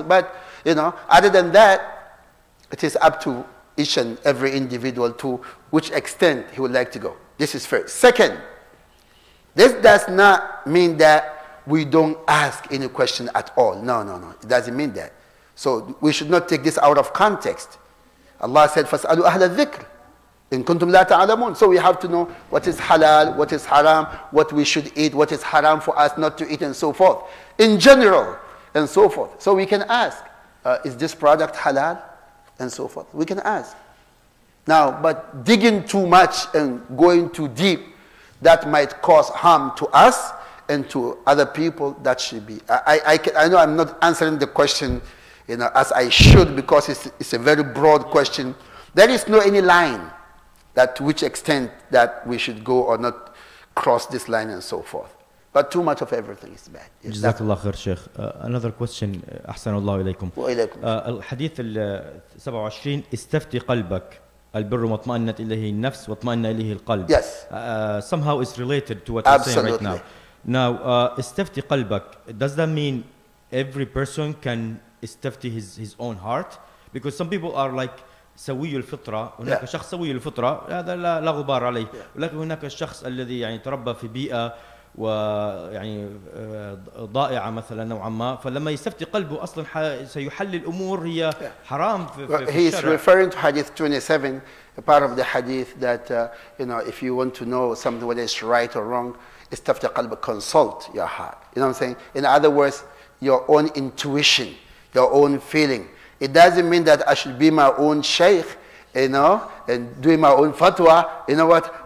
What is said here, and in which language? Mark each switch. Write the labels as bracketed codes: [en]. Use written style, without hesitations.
[en] But, other than that, it is up to each and every individual to which extent he would like to go. This is first. Second, this does not mean that we don't ask any question at all. No. It doesn't mean that. So we should not take this out of context. Allah said, [ar] فَاسْأَلُوا أَهْلَ الذِّكْرِ إِن كُنْتُمْ لَا تَعْلَمُونَ. [en] So we have to know what is halal, what is haram, what we should eat, what is haram for us not to eat, and so forth. In general, and so forth. So we can ask, is this product halal? And so forth. We can ask. Now, but digging too much and going too deep, that might cause harm to us and to other people. That should be. I know I'm not answering the question, as I should, because it's a very broad question. There is no any line that to which extent that we should go or not cross this line and so forth. But too much of everything is bad. [ar] جزاك الله خير شيخ. [en] Another question. [ar] أحسن الله إليكم. وإليكم. الحديث 27 استفتي قلبك البر واطمأنت إليه النفس واطمأن إليه القلب. [en] Yes. Somehow it's related to what you're saying right now. Now, [ar] استفتي قلبك, [en] does that mean every person can استفتي his own heart? Because some people are like [ar] سوي الفطرة. هناك شخص سوي الفطرة هذا لا غبار عليه. ولكن هناك الشخص الذي يعني تربى في بيئة ويعني ضائعة مثلا نوعا ما، فلما يستفتي قلبه أصلا سيحل الأمور هي حرام في الشرع. [en] He is referring to Hadith 27, a part of the Hadith that if you want to know something whether it's right or wrong, [ar] استفتي قلبك, [en] consult your heart. You know what I'm saying? In other words, your own intuition, your own feeling. It doesn't mean that I should be my own sheikh, and doing my own fatwa. You know what?